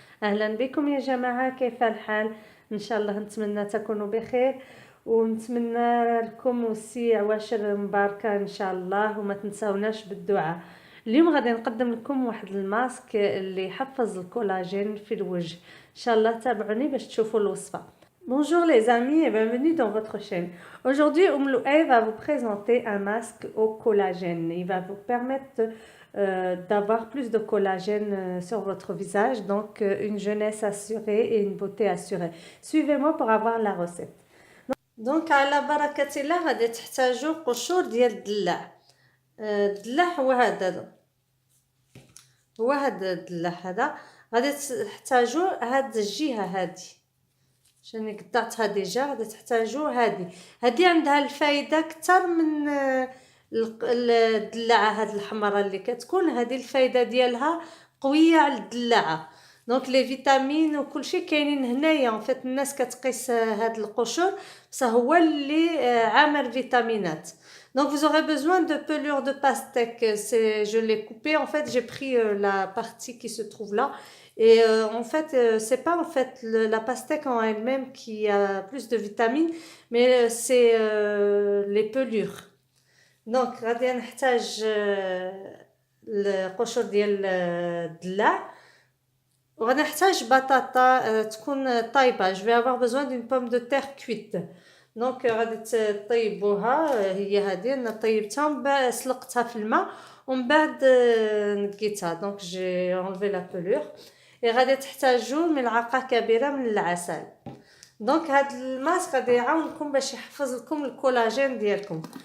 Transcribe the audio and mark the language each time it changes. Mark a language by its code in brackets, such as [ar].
[ar] أهلا بكم يا جماعة، كيف الحال؟ إن شاء الله نتمنى تكونوا بخير، ونتمنى لكم وسي عواشر مباركة إن شاء الله، وما تنساوناش بالدعاء. اليوم غادي نقدم لكم واحد الماسك اللي يحفز الكولاجين في الوجه. إن شاء الله تابعوني باش تشوفوا الوصفة. [fr] Bonjour les amis et bienvenue dans votre chaîne. Aujourd'hui, Louaï va vous présenter un masque au collagène. Il va vous permettre d'avoir plus de collagène sur votre visage, donc une jeunesse assurée et une beauté assurée. Suivez-moi pour avoir la recette. [ar] Donc, على بركة الله غادي تحتاجوا قشور ديال الدلاع. الدلاع هو هذا الدلاع هذا. غادي تحتاجوا هاد الجهة هادي. شاني قطعتها ديجا. غادي تحتاجو هادي عندها الفايده اكثر من الدلاعه هاد الحمراء اللي كتكون. هادي الفايده ديالها قويه على الدلاعه، دونك لي فيتامين وكل شيء كاينين هنايا. فات الناس كتقيس هاد القشور بصح هو اللي عامر فيتامينات. [fr] Donc vous aurez besoin de pelure de pastèque. Je l'ai coupé, en fait j'ai pris la partie qui se trouve là. Et en fait, c'est pas en fait la pastèque en elle-même qui a plus de vitamines, mais c'est les pelures. [ar] Donc, غادي نحتاج القشور ديال الدلاع، وغادي نحتاج بطاطا تكون طايبة. [fr] Je vais avoir besoin d'une pomme de terre cuite. [ar] دونك غادي تطيبوها. هي هادي انا طيبتها ومن بعد سلقتها في الماء ومن بعد نقيتها. [fr] دونك جي انلفي لا بولور. [ar] غادي تحتاجوا ملعقه كبيره من العسل. دونك هاد الماسك غادي يعاونكم باش يحفظ لكم الكولاجين ديالكم.